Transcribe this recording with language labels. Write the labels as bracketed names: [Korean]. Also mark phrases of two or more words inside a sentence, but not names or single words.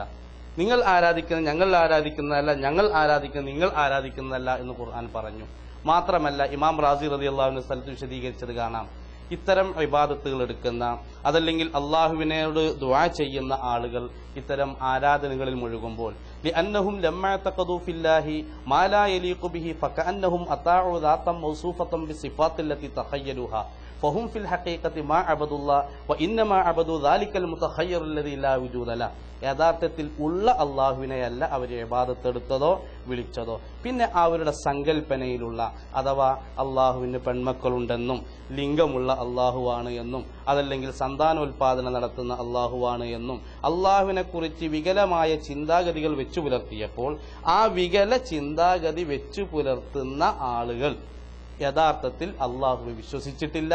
[Malayalam] നിങ്ങൾ ആരാധിക്കുന്നത് ഞങ്ങൾ ആരാധിക്കുന്നതല്ല, ഞങ്ങൾ ആരാധിക്കുന്നത് നിങ്ങൾ ആരാധിക്കുന്നതല്ല എന്ന് ഖുർആൻ പറഞ്ഞു. മാത്രമല്ല ഇമാം റാസി റളിയല്ലാഹു അൻഹു സ്ഥലത്ത് വിശദീകരിച്ചത് കാണാം. ഇത്തരം ഇബാദത്തുകൾ എടുക്കുന്ന അതല്ലെങ്കിൽ അള്ളാഹുവിനോട് ദുആ ചെയ്യുന്ന ആളുകൾ ഇത്തരം ആരാധനകളിൽ മുഴുകുമ്പോൾ [Arabic] لأنهم لما اعتقدوا في الله ما لا يليق به فكأنهم أطاعوا ذاتا موصوفة بالصفات التي تخيلوها فهم في الحقيقة ما عبدوا الله وإنما عبدوا ذلك المتخير الذي لا وجود له. [Malayalam] യഥാർത്ഥത്തിൽ ഉള്ള അള്ളാഹുവിനെയല്ല അവർ ഇബാദത്തെടുത്തതോ വിളിച്ചതോ. പിന്നെ അവരുടെ സങ്കല്പനയിലുള്ള അഥവാ അള്ളാഹുവിന് പെൺമക്കളുണ്ടെന്നും ലിംഗമുള്ള അള്ളാഹുവാണ് എന്നും അതല്ലെങ്കിൽ സന്താനോൽപാദനം നടത്തുന്ന അള്ളാഹുവാണ് എന്നും അള്ളാഹുവിനെ കുറിച്ച് വികലമായ ചിന്താഗതികൾ വെച്ചു പുലർത്തിയപ്പോൾ ആ വികല ചിന്താഗതി വെച്ചു പുലർത്തുന്ന ആളുകൾ യഥാർത്ഥത്തിൽ അള്ളാഹുവെ വിശ്വസിച്ചിട്ടില്ല.